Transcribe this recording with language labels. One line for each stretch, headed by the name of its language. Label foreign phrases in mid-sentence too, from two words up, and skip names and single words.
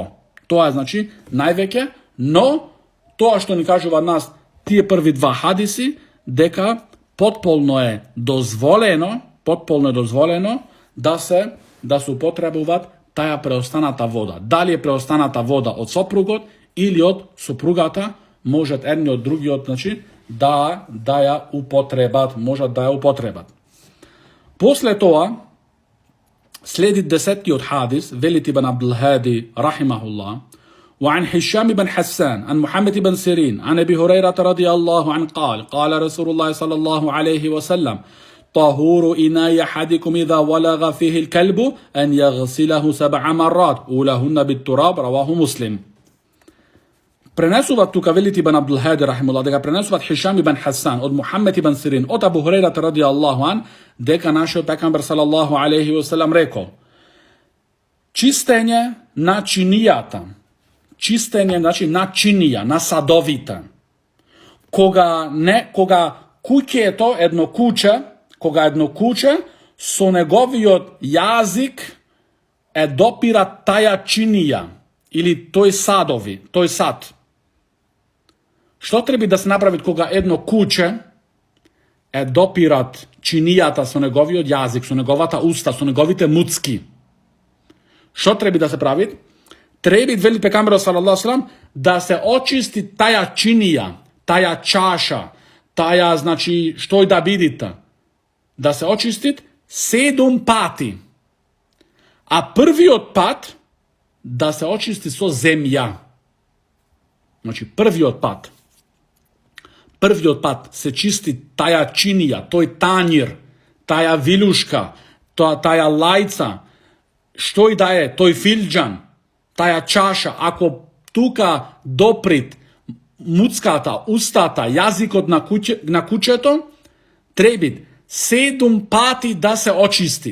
Macedonian: Тоа е, значи, највеќе, но тоа што ни кажува нас тие први два хадиси, дека потполно е дозволено да се употребуваат таа преостаната вода. Дали е преостаната вода од сопругот или од сопругата, можат едниот другиот, значи, да ја употребат, После тоа следи 10-тиот хадис, вели Ибн Абдул Хади рахимахуллах,
Arabic: وعن هشام بن حسان عن محمد بن سيرين عن أبي هريرة رضي الله عنه قال رسول الله صلى الله عليه وسلم طهور إناء أحدكم إذا ولغ فيه الكلب أن يغسله 7 مرات أولهن بالتراب رواه مسلم.
Macedonian: Пренесуваат тука велите Ибн Абдул Хади рахимахуллах дека пренесуваат Хишам ибн Хасан од Мухаммед ибн Сирин од Абу Хурейра
Arabic: رضي الله عنه
Macedonian: дека нашиот пекамбер
Arabic: صلى الله عليه وسلم
Macedonian: рекол: чистење на чинијата, значи на чинија, на садовите. Кога куќето, едно куче со неговиот јазик е допира таја чинија или тој сад. Што треба да се направи кога едно куче е допират чинијата со неговиот јазик, со неговата уста, со неговите муцки? Што треба да се прави? Треба, вели пекамберот
Arabic: صلى الله عليه وسلم,
Macedonian: да се очисти таја чинија, таја чаша, таја, значи, што и да бидите, да се очисти 7 пати. А првиот пат да се очисти со земја. Значи, првиот пат се чисти таја чинија, тој танјир, таја вилушка, таја лајца, што и да е, тој филџан, таја чаша, ако тука доприт муцката, устата, јазикот на кучето, треба 7 пати да се очисти.